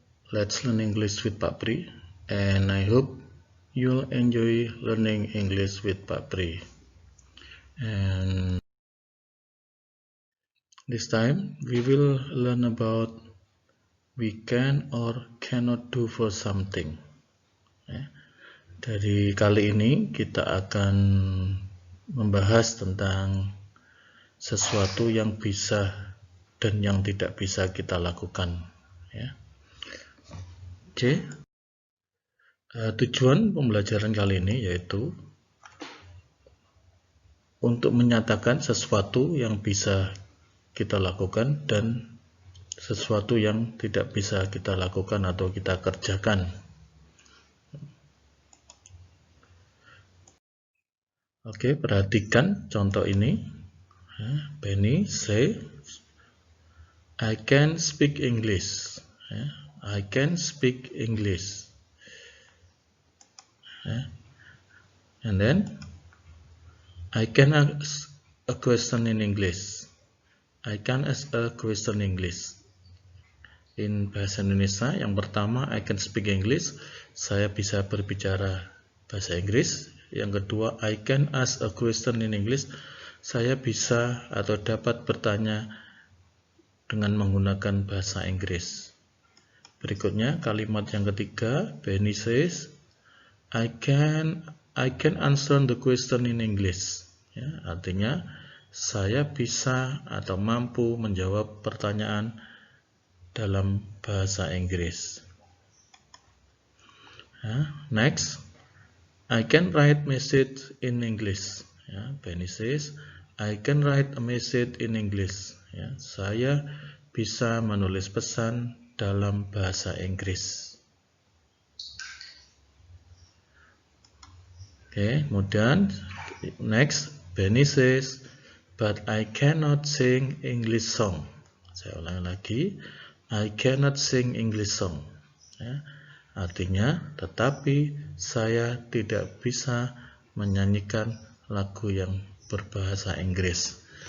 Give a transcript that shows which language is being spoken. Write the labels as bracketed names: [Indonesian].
[English] Let's learn English with Pak Pri, and I hope you'll enjoy learning English with Pak Pri. And this time we will learn about we can or cannot do for something. [Indonesian] Dari kali ini kita akan membahas tentang sesuatu yang bisa dan yang tidak bisa kita lakukan. Ya. Oke. Tujuan pembelajaran kali ini yaitu untuk menyatakan sesuatu yang bisa kita lakukan dan sesuatu yang tidak bisa kita lakukan atau kita kerjakan. Oke, perhatikan contoh ini. [English] Benny say, I can speak English. I can speak English. And then I can ask a question in English. I can ask a question in English. [Indonesian] In bahasa Indonesia, yang pertama [English] I can speak English, [Indonesian] saya bisa berbicara bahasa Inggris. Yang kedua, [English] I can ask a question in English, [Indonesian] saya bisa atau dapat bertanya dengan menggunakan bahasa Inggris. Berikutnya kalimat yang ketiga, [English] Benny says, I can answer the question in English. [Indonesian] Ya, artinya saya bisa atau mampu menjawab pertanyaan dalam bahasa Inggris. [English] Next, I can write message in English. Benny says, I can write a message in English. [Indonesian] Saya bisa menulis pesan dalam bahasa Inggris. [English] Kemudian next, Benny says, but I cannot sing English song. [Indonesian] Saya ulangi lagi, [English] I cannot sing English song. [Indonesian] Artinya, tetapi saya tidak bisa menyanyikan lagu yang berbahasa Inggris.